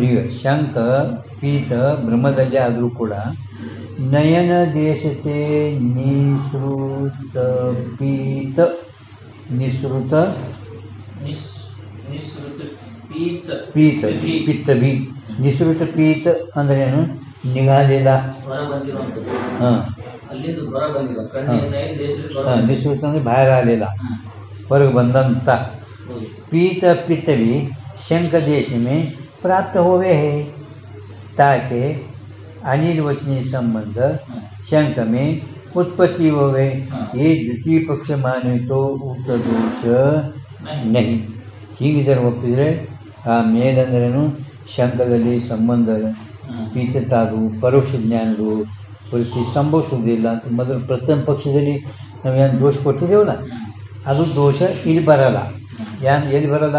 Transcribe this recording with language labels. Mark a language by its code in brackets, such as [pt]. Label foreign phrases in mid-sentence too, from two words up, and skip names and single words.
[kn] ಈಗ ಶಂಕ ಪೀತ ಭ್ರಮದಲ್ಲಿ ಆದರೂ ಕೂಡ ನಯನ ದೇಶತೆ ನಿಸೃತ ಪೀತ ನಿಸೃತ ಪೀತ ಪಿತ್ತ ಬಿ ನಿಸೃತ ಪೀತ ಅಂದ್ರೆ ಏನು? ನಿಗಾಲಿಲ್ಲ. ಹಾಂ ನಿಸೃತ ಅಂದರೆ ಬಾಹರ ಆಗಲಿಲ್ಲ, ಹೊರಗೆ ಬಂದಂತ. [hi] पीत पित्त भी शंख देश में प्राप्त होवे है ताकि अनिर्वचनीय संबंध शंख में उत्पत्ति होवे. ये द्वितीय पक्ष माने तो उक्त दोष नहीं. [kn] ಹೀಗೆ ಜರ ಒಪ್ಪಿದರೆ ಆ ಮೇಲಂದ್ರೂ ಶಂಕದಲ್ಲಿ ಸಂಬಂಧ ಪೀತತಾದು ಪರೋಕ್ಷ ಜ್ಞಾನಗಳು ವೃತ್ತಿ ಸಂಭವಿಸೋದಿಲ್ಲ ಅಂತ ಮೊದಲು ಪ್ರಥಮ ಪಕ್ಷದಲ್ಲಿ ನಾವೇನು ದೋಷ ಕೊಟ್ಟಿದ್ದೇವಲ್ಲ, ಅದು ದೋಷ ಇಲ್ಲಿ ಬರಲ್ಲ. ಎಲ್ಲಿ ಬರಲ್ಲ?